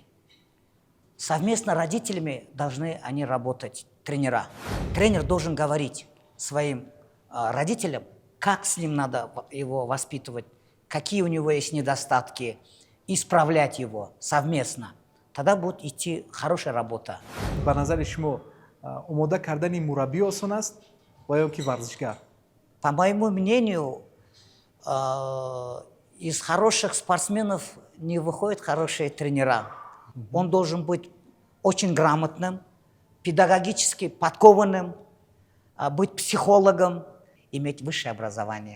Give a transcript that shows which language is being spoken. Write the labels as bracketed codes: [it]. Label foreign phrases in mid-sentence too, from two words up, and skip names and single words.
[ru] Совместно с родителями должны они работать, тренера. Тренер должен говорить своим родителям, как с ним надо его воспитывать, какие у него есть недостатки, исправлять его совместно. Тогда будет идти хорошая работа. [tg] Ба назари шумо омода кардани мураббӣ осон аст ва ё ки варзишгар? [ru] По моему мнению, из хороших спортсменов не выходят хорошие тренера. Он должен быть очень грамотным, педагогически подкованным, быть психологом, иметь высшее образование.